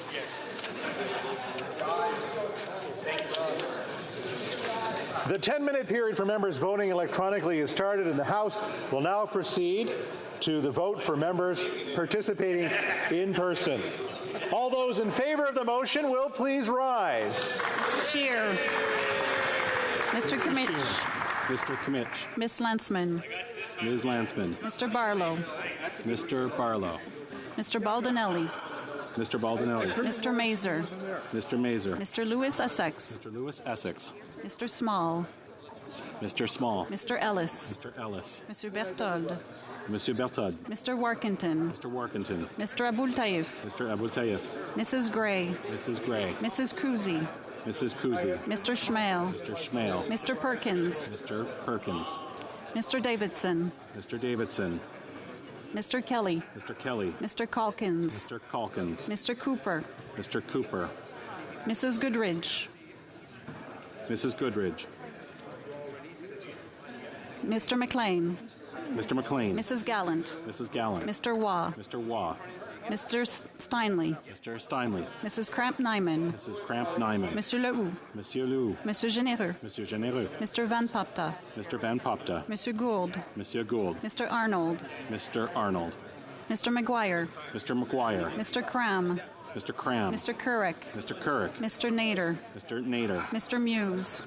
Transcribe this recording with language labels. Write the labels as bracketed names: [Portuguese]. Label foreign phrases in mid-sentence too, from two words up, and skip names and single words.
[English] The 10-minute period for members voting electronically is started, and the House will now proceed to the vote for members participating in person. All those in favor of the motion will please rise. Mr. Scheer. Mr. Kimmich. Mr. Kimmich. Ms. Landsman. Ms. Landsman. Mr. Barlow. Mr. Barlow. Mr. Baldinelli. Mr. Baldinelli. Mr. Mazer. Mr. Mazer. Mr. Lewis Essex. Mr. Lewis Essex. Mr. Small. Mr. Small. Mr. Ellis. Mr. Ellis. Mr. Berthold. Monsieur Berthold. Mr. Warkentin. Mr. Warkentin. Mr. Aboultaïf. Mr. Aboultaïf. Mrs. Gray. Mrs. Gray. Mrs. Kuzi. Mrs. Kuzi. Mr. Schmale. Mr. Schmale. Mr. Perkins. Mr. Perkins. Mr. Davidson. Mr. Davidson. Mr. Kelly. Mr. Kelly. Mr. Calkins. Mr. Calkins. Mr. Cooper. Mr. Cooper. Mrs. Goodridge. Mrs. Goodridge. Mr. McLean. Mr. McLean. Mrs. Gallant. Mrs. Gallant. Mr. Waugh. Mr. Waugh. Mr. Steinley. Mr. Steinley. Mrs. Cramp-Nyman. Mrs. Cramp-Nyman. Monsieur Lehoux. Monsieur Lehoux. Monsieur Généreux. Monsieur Généreux. Mr. Van Popta. Mr. Van Popta. Monsieur Gould. Monsieur Gould. Mr. Arnold. Mr. Arnold. Mr. McGuire. Mr. McGuire. Mr. Cram. Mr. Cram. Mr. Couric. Mr. Couric. Mr. Nader. Mr. Nader. Mr. Muse.